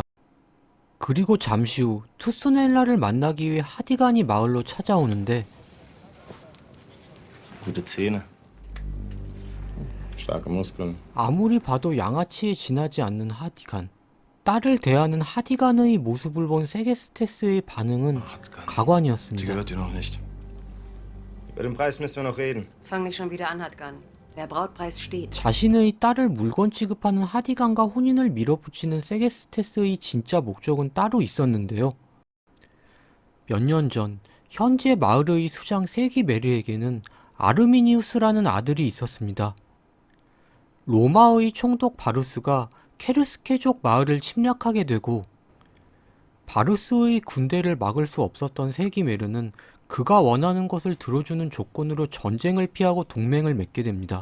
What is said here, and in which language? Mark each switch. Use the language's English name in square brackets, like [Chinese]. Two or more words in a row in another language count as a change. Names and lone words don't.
[Korean] 그리고 잠시 후 투스넬라를 만나기 위해 하디간이 마을로 찾아오는데 [German] Gute Zähne. Starke Muskeln. [Korean] 아무리 봐도 양아치에 지나지 않는 하디간. 딸을 대하는 하디간의 모습을 본 세게스테스의 반응은 [German] Die [Korean] 가관이었습니다. [German] gehört dir noch nicht. Über den Preis müssen wir noch reden. Fang nicht schon wieder an, Hatgan. Der Brautpreis steht. [Korean] 자신의 딸을 물건 취급하는 하디간과 혼인을 밀어붙이는 세게스테스의 진짜 목적은 따로 있었는데요. 몇 년 전 현재 마을의 수장 세기메르에게는 아르미니우스라는 아들이 있었습니다. 로마의 총독 바루스가 케르스케족 마을을 침략하게 되고 바루스의 군대를 막을 수 없었던 세기메르는 그가 원하는 것을 들어주는 조건으로 전쟁을 피하고 동맹을 맺게 됩니다.